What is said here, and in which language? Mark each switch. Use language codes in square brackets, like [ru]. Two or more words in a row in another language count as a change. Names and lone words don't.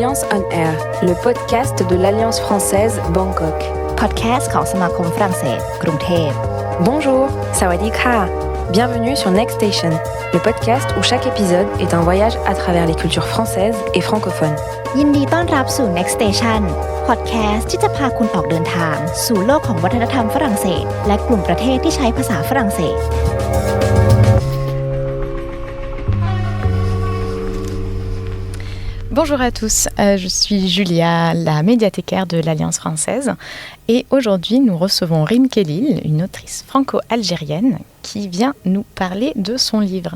[fr] on Air, le podcast de l'Alliance française Bangkok. [th] Podcast ของสมาคมฝรั่งเศสกรุงเทพ [fr] Bonjour, [th] สวัสดีค่ะ. [fr] Bienvenue sur Next Station, le podcast où chaque épisode est un voyage à travers les cultures françaises et francophones. [th] ยินดีต้อนรับสู่ Next Station Podcast ที่จะพาคุณออกเดินทางสู่โลกของวัฒนธรรมฝรั่งเศสและกลุ่มประเทศที่ใช้ภาษาฝรั่งเศส [fr] Bonjour à tous, je suis Julia, la médiathécaire de l'Alliance française et aujourd'hui nous recevons Rim Khelil, une autrice franco-algérienne qui vient nous parler de son livre.